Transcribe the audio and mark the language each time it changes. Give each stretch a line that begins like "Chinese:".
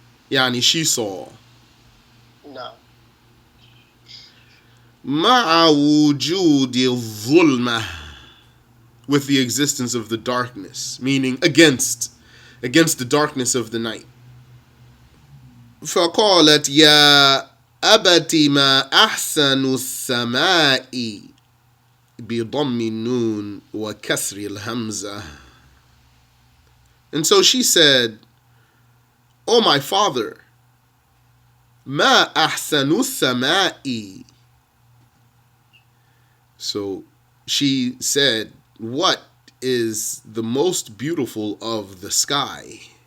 English: Yani she saw. No.
Arabic: مع وجود الظلمة,
English: with the existence of the darkness, meaning against the darkness of the night.
Arabic: فقالت يا أبت ما أحسن السماء بضم النون وكسر الهمزة.
English: And so she said, "O my father,
Arabic: ما أحسن السماء."
English: So she said, what is the most beautiful of the sky?